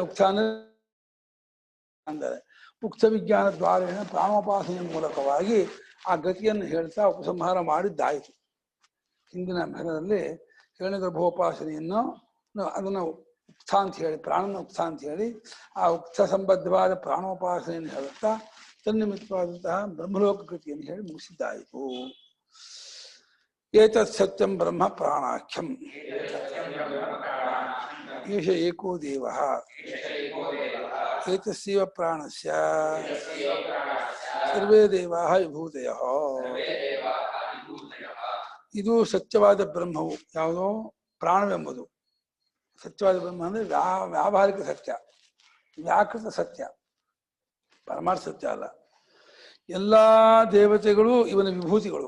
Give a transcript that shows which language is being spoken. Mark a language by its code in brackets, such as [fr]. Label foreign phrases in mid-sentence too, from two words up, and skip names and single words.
[kn] ಉಕ್ತ ಅಂದರೆ [sa] ಉಕ್ತ ವಿಜ್ಞಾನ ದ್ವಾರೇಣ [kn] ಪ್ರಾಣೋಪಾಸನೆಯ ಮೂಲಕವಾಗಿ ಆ ಗತಿಯನ್ನು ಹೇಳ್ತಾ ಉಪಸಂಹಾರ ಮಾಡಿದ್ದಾಯಿತು. ಹಿಂದಿನ ಭಾಗದಲ್ಲಿ ಹಿರಣ್ಯಗರ್ಭೋಪಾಸನೆಯನ್ನು ಅದನ್ನು ಉಕ್ತ ಅಂತ ಹೇಳಿ, ಪ್ರಾಣನ ಉಕ್ತ ಅಂತ ಹೇಳಿ ಆ ಉಕ್ತ ಸಂಬದ್ಧವಾದ ಪ್ರಾಣೋಪಾಸನೆಯನ್ನು ಹೇಳುತ್ತಾ ತನ್ನಿಮಿತ್ತವಾದಂತಹ ಬ್ರಹ್ಮಲೋಕ ಕೃತಿಯನ್ನು ಹೇಳಿ ಮುಗಿಸಿದ್ದಾಯಿತು. [sa] ಏತತ್ ಸತ್ಯಂ ಬ್ರಹ್ಮ ಪ್ರಾಣಾಖ್ಯಂ ಏಷ ಏಕೋ ದೇವಃ ಏತಸ್ಯೈವ ಪ್ರಾಣಸ್ಯ ಸರ್ವೇ ದೇವಾಃ ವಿಭೂತಯಃ. [kn] ಇದು ಸತ್ಯವಾದ ಬ್ರಹ್ಮವು ಯಾವುದೋ ಪ್ರಾಣವೆಂಬುದು. ಸತ್ಯವಾದ ಬ್ರಹ್ಮ ಅಂದರೆ ವ್ಯಾವಹಾರಿಕ ಸತ್ಯ, ವ್ಯಾಕೃತ ಸತ್ಯ, ಪರಮಾರ್ಥ ಸತ್ಯ ಅಲ್ಲ. ಎಲ್ಲ ದೇವತೆಗಳು ಇವನ ವಿಭೂತಿಗಳು.